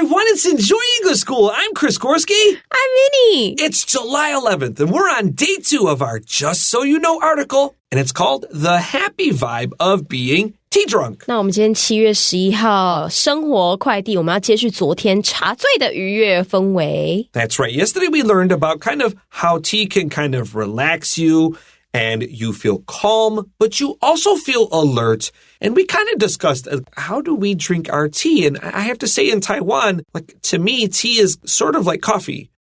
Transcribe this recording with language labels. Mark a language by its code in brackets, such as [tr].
[en] Let's enjoy English school. I'm Chris Gorski. I'm Minnie. It's July 11th, and we're on day 2 of our Just So You Know article, and it's called The Happy Vibe of Being Tea Drunk. [zh] 那我们今天7月11号生活快递，我们要接续昨天茶醉的愉悦氛围。 [en] That's right. Yesterday we learned about kind of how tea can kind of relax you and you feel calm, but you also feel alert. And we kind of discussed how do we drink our tea? And I have to say in Taiwan, like to me, tea is sort of like coffee.